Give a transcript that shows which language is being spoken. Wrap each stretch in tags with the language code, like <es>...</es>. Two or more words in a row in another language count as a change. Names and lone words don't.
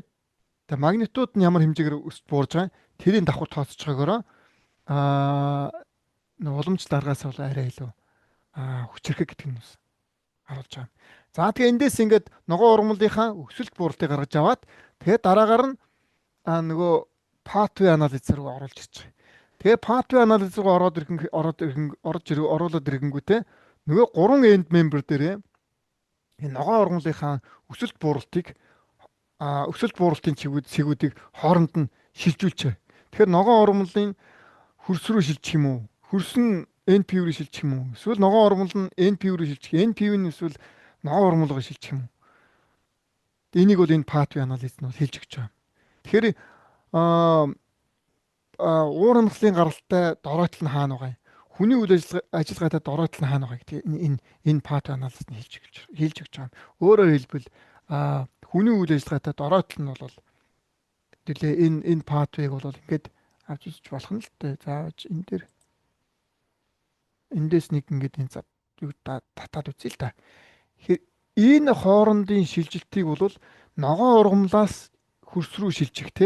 <mn>Тэгээд магнитууд нь ямар хэмжээгээр буурж байгаа тэрийг давхар тооцож байгаараа уламжлалт аргаас бол арай илүү хүчрхэг гэдэг нь харуулж байгаа. За тэгээ эндээс ингээд ногоон ургамлынхаа өсөлт бууралтыг гаргаж аваад тэгээд дараагаар нь нөгөө</mn> <en>pathway analysis</en> <mn>руу оруулж ирж байгаа. Тэгээ</mn> <en>pathway analysis</en> <mn>руу оруулаад ирэнгүүтээ нөгөө 3 end member дээрээ энэ ногоон ургамлынхаа өсөлт бууралтын цэгүүдийг хооронд нь шилжүүлж байгаа. Тэгэхээр ногоон ургамлын хөрс рүү шилжих юм уу? Хөрс нь NPV рүү шилжих юм уу? Эсвэл ногоон ургамал нь NPV рүү шилжих, NPV нь эсвэл ногоон ургамал руу шилжих юм уу? Энийг бол энэ</mn> <en>pathway analysis</en> <mn>нь хэлж өгч байгаа. Тэгэхээр уур амьсгалын гаралтай дороотл нь хаана байгаа юм? Хүний үйл ажиллагаатай дороотл нь хаана байгаа гэдэг энэ</mn> <en>pathway analysis</en> <mn>нь хэлж өгч байгаа. Өөрөөр хэлбэл хүний үйл ажиллагаатай дороотл нь бол энэ pathway-г бол ингээд авч үзэж болох нь л дээ. Заавч энэ дээр эндээс нэг ингээд энэ юу татаад үзье л да. Тэгэхээр энэ хоорондын шилжилтийг бол ногоон ургамлаас хөрс рүү шилжих те.</mn>